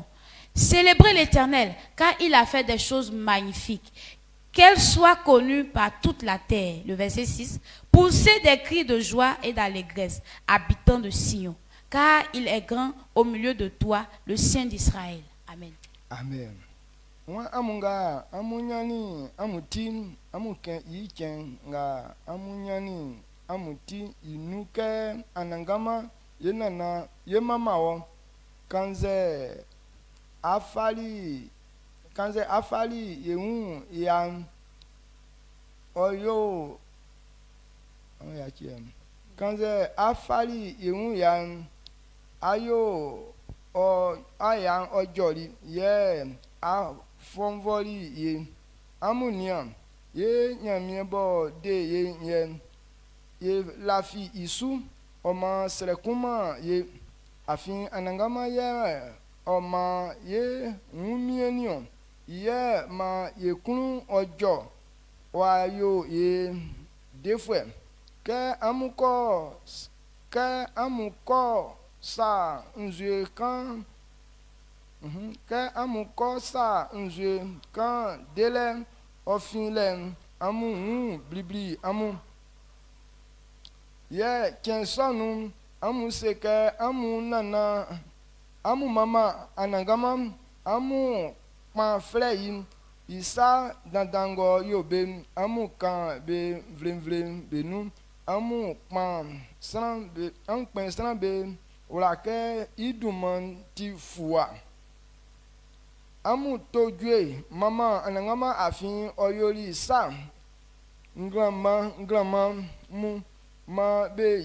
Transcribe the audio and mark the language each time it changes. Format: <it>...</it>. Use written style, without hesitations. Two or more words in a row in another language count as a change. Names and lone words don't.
<fr>Célébrez l'Éternel, car il a fait des choses magnifiques. Qu'elle soit connue par toute la terre. Le verset 6. Poussez des cris de joie et d'allégresse, habitants de Sion, car il est grand au milieu de toi, le Saint d'Israël. Amen.</fr> <bci>Amen. Wa amunga amunyani amutin amuken yiken nga amunyani amuti inuke anangama yenana yemamawo kanze afali yehu ya oyo kanze afali yehu ya ayo o ayan ojori ye a fonvoli ye amuniam ye nyamiebo de ye lafi isu oma serekuma ye afin anangama ye oma ye ngumienion ye ma ye kunu ojo wa yo ye defwe ke amuko sa nzue kan ke amuko sa nzue kan dele ofin amu blibli amu ye kensonu amu seke amu nana amu mama anangama amu pa freyin isa dandango yobe amu kan be vlemvlem benu amu pa sran be amu pen sran be wlake iduman ti fuwa amu tojue mama anangama afin oyori sa ngrama mu ma be</bci>